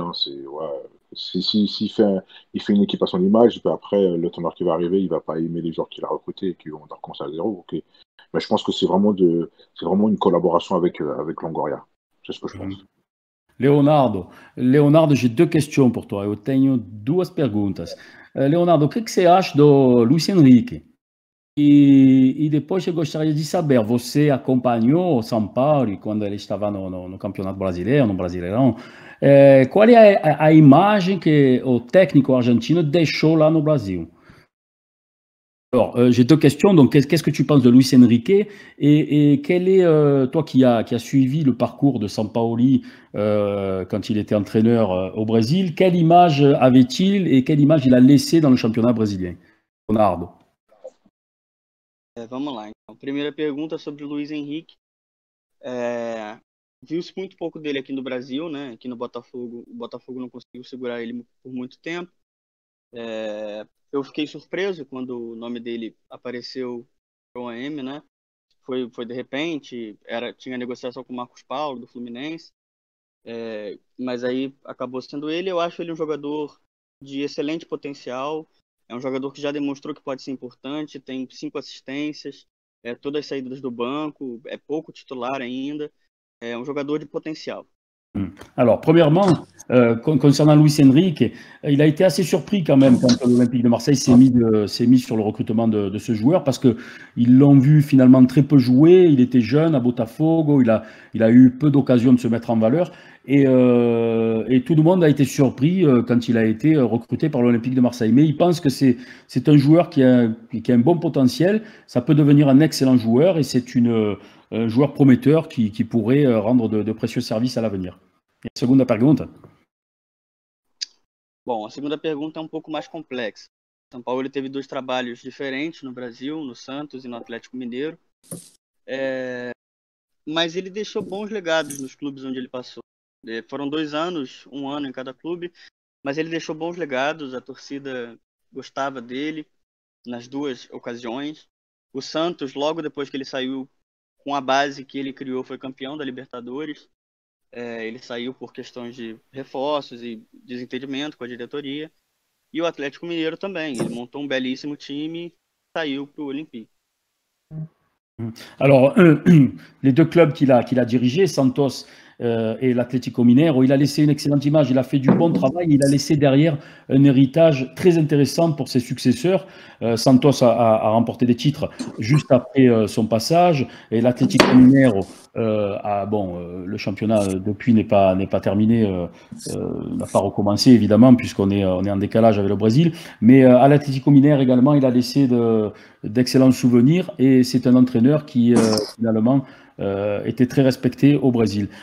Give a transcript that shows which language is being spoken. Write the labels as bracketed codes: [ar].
[fr] Hein, s'il fait une équipe à son image, puis après, le tourneur qui va arriver, il va pas aimer les joueurs qu'il a recrutés et qui vont recommencer à zéro. Okay. Mais je pense que c'est vraiment une collaboration avec Longoria. C'est ce que je pense. Leonardo, j'ai [pt] duas [fr] questions pour toi. [pt] Eu tenho duas perguntas. Leonardo, o que você acha do Luiz Henrique? E depois eu gostaria de saber, você acompanhou o São Paulo quando ele estava no Campeonato Brasileiro, no Brasileirão? Qual é a imagem que o técnico argentino deixou lá no Brasil? [fr] Alors, j'ai deux questions. Donc, qu'est-ce que tu penses de Luis Enrique et quel est, toi qui as suivi le parcours de Sampaoli quand il était entraîneur au Brésil, quelle image avait-il et quelle image il a laissé dans le championnat brésilien? Leonardo. [pt] Vamos lá, então. Primeira pergunta sobre o Luiz Henrique. Viu-se muito pouco dele aqui no Brasil, né? Aqui no Botafogo, o Botafogo não conseguiu segurar ele por muito tempo. Eu fiquei surpreso quando o nome dele apareceu no OM, né? Foi de repente, tinha negociação com o Marcos Paulo, do Fluminense, mas aí acabou sendo ele. Eu acho ele um jogador de excelente potencial, é um jogador que já demonstrou que pode ser importante, tem 5 assistências, todas as saídas do banco, é pouco titular ainda, é um jogador de potencial. [fr] Alors, premièrement, concernant Luis Enrique, il a été assez surpris quand même quand l'Olympique de Marseille s'est mis sur le recrutement de ce joueur parce qu'ils l'ont vu finalement très peu jouer. Il était jeune à Botafogo, il a eu peu d'occasions de se mettre en valeur et tout le monde a été surpris quand il a été recruté par l'Olympique de Marseille. Mais il pense que c'est un joueur qui a un bon potentiel, ça peut devenir un excellent joueur et c'est un joueur prometteur qui pourrait rendre de précieux services à l'avenir. [pt] E a segunda pergunta? Bom, a segunda pergunta é um pouco mais complexa. São Paulo teve 2 trabalhos diferentes no Brasil, no Santos e no Atlético Mineiro. Mas ele deixou bons legados nos clubes onde ele passou. Foram 2 anos, 1 ano em cada clube, mas ele deixou bons legados, a torcida gostava dele nas 2 ocasiões. O Santos, logo depois que ele saiu, com a base que ele criou, foi campeão da Libertadores. Ele saiu por questões de reforços e desentendimento com a diretoria. E o Atlético Mineiro também. Ele montou um belíssimo time e saiu para o Olympique. [fr] Alors, les 2 clubs qu'il a dirigés, Santos et l'Atlético Mineiro, il a laissé une excellente image, il a fait du bon travail, il a laissé derrière un héritage très intéressant pour ses successeurs. Santos a remporté des titres juste après son passage et l'Atlético Mineiro, le championnat depuis n'est pas terminé, n'a pas recommencé évidemment puisqu'on est en décalage avec le Brésil, mais à l'Atlético Mineiro également, il a laissé d'excellents souvenirs et c'est un entraîneur qui finalement était très respecté au Brésil.